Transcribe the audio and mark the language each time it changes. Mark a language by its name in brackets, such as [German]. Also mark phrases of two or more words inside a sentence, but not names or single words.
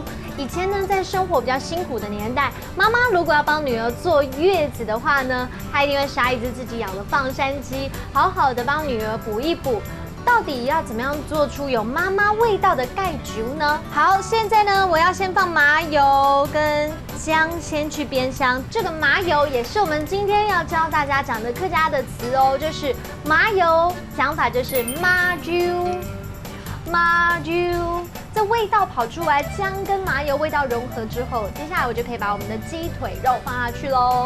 [Chinese] 以前呢，在生活比較辛苦的年代，媽媽如果要幫女兒坐月子的話呢，她一定會殺一隻自己養的放山雞，好好的幫女兒補一補。到底要怎麼樣做出有媽媽味道的蓋酒呢？好，現在呢，我要先放麻油跟薑，先去煸香。這個麻油也是我們今天要教大家講的客家的詞哦，就是麻油，講法就是麻油，麻油。这味道跑出来，姜跟麻油味道融合之后，接下来我就可以把我们的鸡腿肉放下去喽。